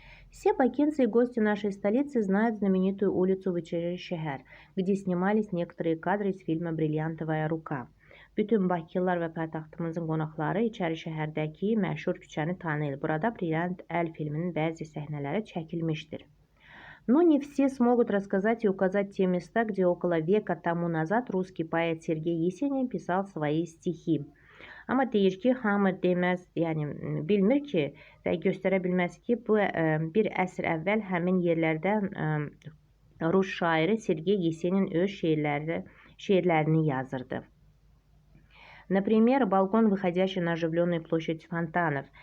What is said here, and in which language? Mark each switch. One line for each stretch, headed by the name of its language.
Russian: Все бакинцы и гости нашей столицы знают знаменитую улицу Вечершехер, где снимались некоторые кадры из фильма «Бриллиантовая рука».
Azerbaijani: Bütün Bakılar və paytaxtımızın qonaqları içəri şəhərdəki məşhur küçəni tanıyır. Burada Brilliant Əl filminin bəzi səhnələri çəkilmişdir.
Russian: Но не все смогут рассказать и указать те места, где около века тому назад русский поэт Сергей Есенин pисal свои stихи.
Azerbaijani: Amma deyir ki, hamı deməz, yəni bilmir ki və göstərə bilməz ki, bu bir əsr əvvəl həmin yerlərdə Rus şairi Sergey Yesenin öz şeirlərini yazırdı.
Russian: Например, балкон, выходящий на оживленную площадь фонтанов.